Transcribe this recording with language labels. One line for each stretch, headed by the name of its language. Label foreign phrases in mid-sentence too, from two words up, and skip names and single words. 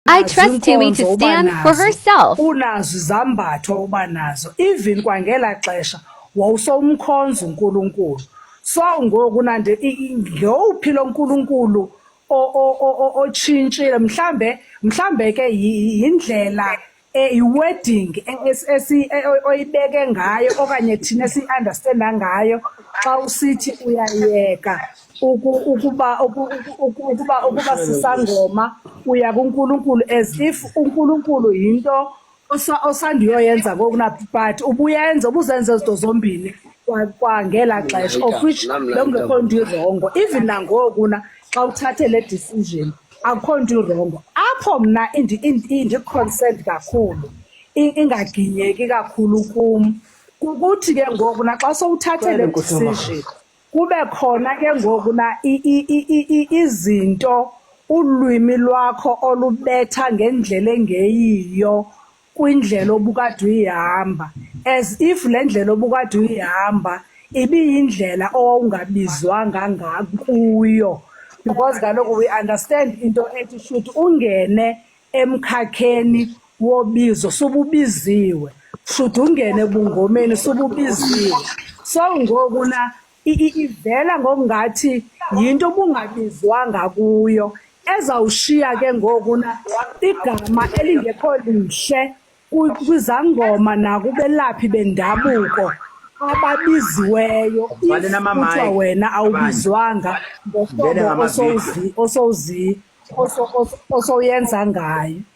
English: I trust Tumi to stand for herself.
Xhosa: Unazo izambatho uba nazo even kwangela xesha wawusomkhonza uNkulunkulu. So ngoku nande ngowuphi lo nkulunkulu otshintshile mhlambe ke yindlela i-wedding oyibeke ngayo okanye thina si-understanda ngayo xa usithi uyayeka ukuba sisangoma uya kuNkulunkulu
English: as if
Xhosa: uNkulunkulu yinto osandiyoyenza ngoku na but ubuzenza izinto zombini kwangela xesha
English: of which
Xhosa: bekungekho nto irongo even nangoku na xa uthathe le decision akukho nto irongo apho mna ndi-concerned kakhulu ingaginyeki kakhulu kum kukuthi ke ngoku naxa sowuthathe le decision kube khona ke ngoku na izinto ulwimi lwakho olubetha ngendlela engeyiyo kwindlela obukade uyihamba
English: as if
Xhosa: le ndlela obukade uyihamba ibiyindlela owawungabizwanga ngakuyo because kaloku
English: we understand
Xhosa: into ethi should ungene emkhakheni wobizo sububiziwe should ungene bungomeni sububiziwe so ngoku na ivela ngokungathi yinto obungabizwanga kuyo ezawushiya ke ngoku na igama elingekho lihle kwizangoma nakubelaphi bendabuko ababiziweyo kuthiwa wena awubizwanga ngohlobo osoyenza ngayo.